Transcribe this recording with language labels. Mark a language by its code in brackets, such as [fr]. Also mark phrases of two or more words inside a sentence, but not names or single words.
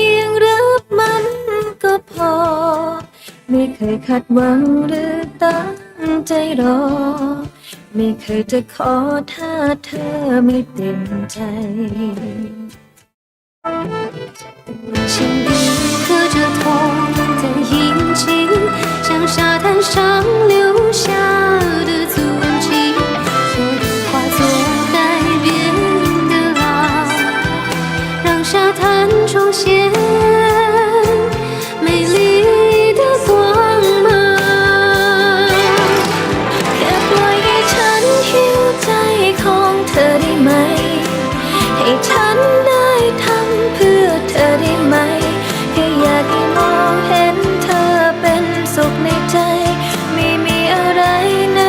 [th] ยงรับมันก็พอไม่เคยคาดหวังหรือตั้งใจรอไม่เคยจะขอถ้าเธอไม่เต็มใจ [zh] 心里刻着痛的印记，像沙滩上留下的足迹，所有化作改变的浪，让沙滩重现美丽的光芒。 [th] แค่ปล่อยให้ฉันหิวใจของเธอได้ไหมให้ฉันได้ทำเพื่อเธอได้ไหมแค่อยากให้มองเห็นเธอเป็นสุขในใจไม่มีอะไร